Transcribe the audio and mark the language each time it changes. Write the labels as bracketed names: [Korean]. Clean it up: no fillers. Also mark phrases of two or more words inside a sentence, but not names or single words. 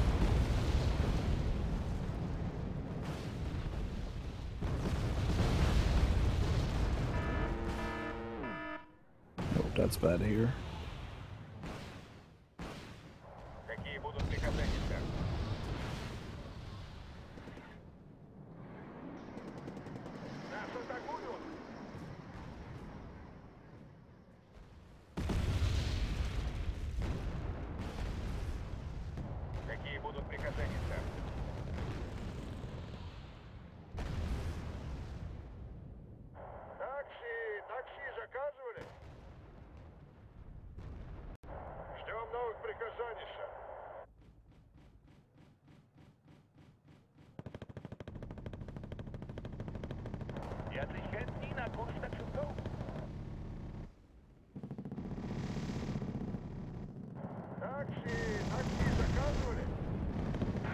[English] Oh, that's bad here. [Russian] Какие будут приказания, сэр? Нас атакуют! Какие будут приказания, сэр? Такси заказывали? Ждем новых приказаний, сэр. [Polish] Jacyś chętni na kurs taksówką? [Russian] Такси заказывали?